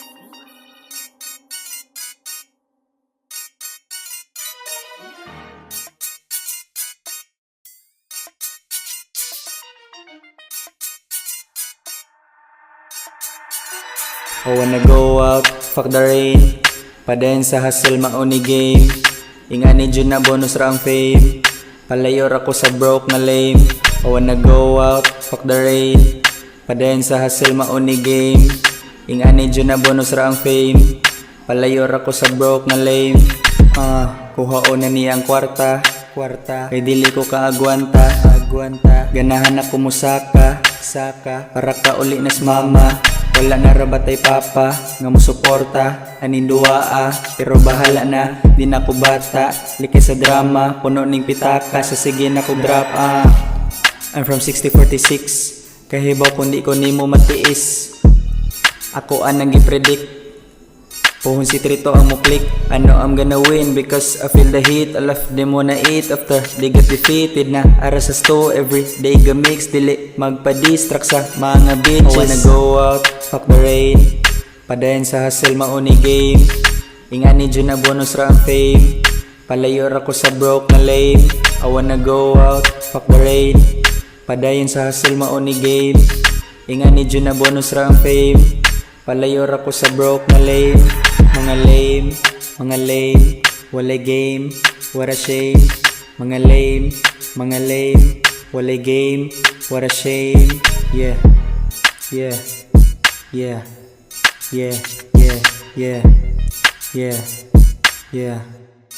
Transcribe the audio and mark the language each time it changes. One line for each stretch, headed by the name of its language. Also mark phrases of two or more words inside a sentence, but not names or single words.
English: I wanna go out, fuck the rain.
Cebuano: Padayun sa hustle, mauni game. Ingani dyan na bonus ra ang fame. Palayo rako sa broke na lame.
English: I wanna go out, fuck the rain.
Cebuano: Padayun sa hustle, mauni game. Ingani dyan na bonus ra ang fame. Palayo rako sa broke na lame. Kuhaon na niyang kwarta. Kay dili ko ka agwanta. Ganahan ako mo saka. Para kauli nas mama. Wala na raba tay papa, nga mo supporta, aning duwaa, pero bahala na, di na ko bata, likay sa drama, puno ning pitaka, sa sige nakog raba.
English: I'm from 6046,
Cebuano: kahibaw kung di ko nimo matiis. Akoa nang gipredict, puhon si Tretu ang muklik.
English: I know I'm gonna win because I feel the heat. All of them wanna eat after they get defeated na.
Cebuano: Ara sa sto
English: every day
Cebuano: gamix, dili magpa-distract sa mga bitches.
English: I wanna go out, fuck the rain.
Cebuano: Padayun sa hustle, mauni game. Ingani dyan na bonus ra ang fame. Palayo ra ko sa broke na lame.
English: I wanna go out, fuck the rain.
Cebuano: Padayun sa hustle, mauni game. Ingani dyan na bonus ra ang fame. Palayo ra ko sa broke na lame. Mga lame, walay game,
English: what a shame.
Cebuano: Mga lame, walay game,
English: what a shame.
Cebuano: Yeah. Yeah.